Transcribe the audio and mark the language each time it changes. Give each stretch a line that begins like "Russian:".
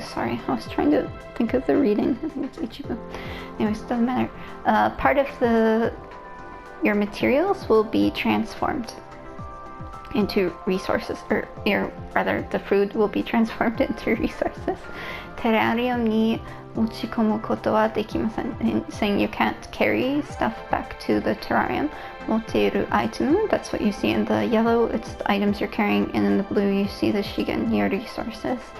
English: Sorry, I was trying to think of the reading. I think it's ichibu. Anyways, it doesn't matter. Part of your materials will be transformed into resources, or rather, the food will be transformed into resources.
Japanese: Terrariumに持ち込むことはできません.
English: Saying you can't carry stuff back to the terrarium.
Japanese: 持っている
English: item, that's what you see in the yellow, it's the items you're carrying, and in the blue you see the shigen, your resources.